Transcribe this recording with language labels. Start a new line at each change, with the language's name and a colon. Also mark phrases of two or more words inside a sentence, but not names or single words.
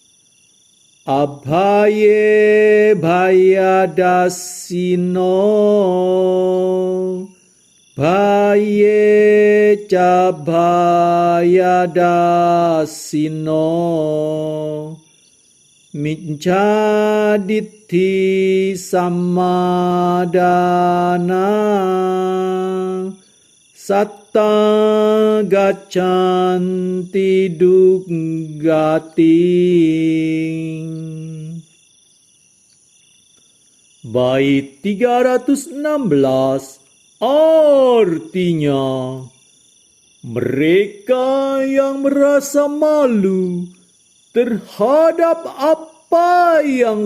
Pali: Abhaye bhayadasino Bhaye ca bhayadasino Mijjaditti sammadana satta gaccanti duggating.
Indonesian: Bait 316. Artinya, mereka yang merasa malu terhadap apa yang